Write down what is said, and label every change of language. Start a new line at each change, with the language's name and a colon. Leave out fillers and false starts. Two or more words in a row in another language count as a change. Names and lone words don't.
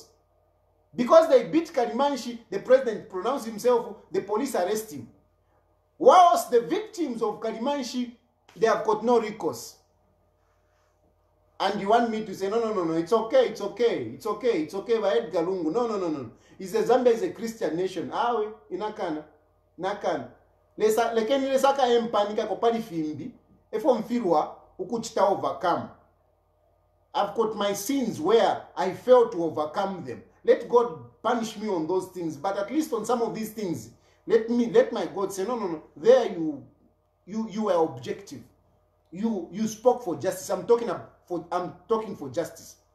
English: Because they beat Karimanshi, the president pronounced himself, the police arrest him. Whilst the victims of Karimanshi, they have got no recourse. And you want me to say, no, it's okay, by Edgar Lungu. No. He says Zambia is a Christian nation.
Bemba: Awe, inakana. Lekeni lesaka empanika kopali fimbi. Efo mfirwa, ukuchita overcome.
English: I've got my sins where I failed to overcome them. Let God punish me on those things. But at least on some of these things, let my God say, no. There you were objective. You spoke for justice. I'm talking for justice.